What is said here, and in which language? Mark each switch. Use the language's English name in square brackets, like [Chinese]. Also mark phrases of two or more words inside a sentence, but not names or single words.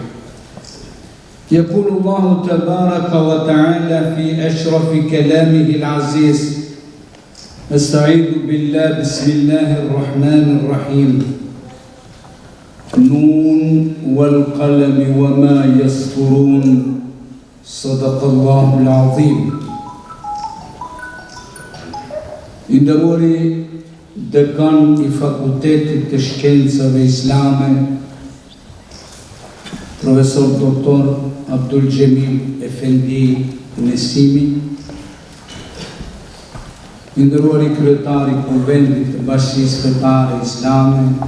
[Arabic] يقول الله تبارك وتعالى في أشرف كلامه العزيز: أستعيذ بالله بسم الله الرحمن الرحيم نون والقلم وما يسطرون صدق الله العظيم. [Albanian] I nderuari dekan i Fakultetit të Shkencave Islame, profesor doktor Abdul Gjemil Efendi Nesimi, i nderuari kryetari i Kuvendit të Bashkisë Fetare Islame,